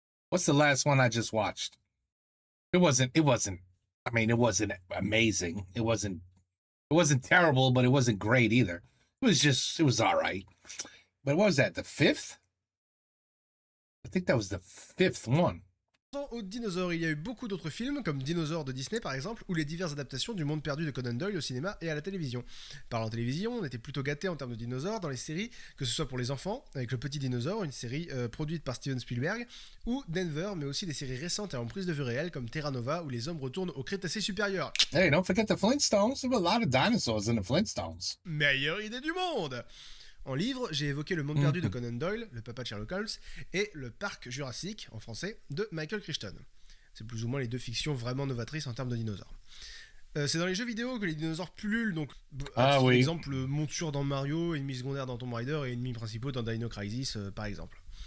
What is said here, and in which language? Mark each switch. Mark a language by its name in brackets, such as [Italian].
[English] What's the last one I just watched? It wasn't I mean, it wasn't amazing. It wasn't terrible, but it wasn't great either. It was all right. But what was that? The 5th? I think that was the 5th one. [French] aux dinosaures. Il y a eu beaucoup d'autres films, comme Dinosaures de Disney par exemple, ou les diverses adaptations du Monde perdu de Conan Doyle au cinéma et à la télévision. Parlant télévision, on était plutôt gâtés en termes de dinosaures dans les séries, que ce soit pour les enfants, avec Le Petit Dinosaure, une série produite par Steven Spielberg, ou Denver, mais aussi des séries récentes et en prise de vue réelle, comme Terra Nova, où les hommes retournent au Crétacé supérieur. [English] Hey, don't forget the Flintstones. There were a lot of dinosaurs in the Flintstones. [French] Meilleure idée du monde! En livre, j'ai évoqué Le Monde perdu de Conan Doyle, le papa de Sherlock Holmes, et Le Parc Jurassique, en français, de Michael Crichton. C'est plus ou moins les deux fictions vraiment novatrices en termes de dinosaures. C'est dans les jeux vidéo que les dinosaures pullulent, donc par exemple monture dans Mario, ennemis secondaires dans Tomb Raider et ennemis principaux dans Dino Crisis par exemple.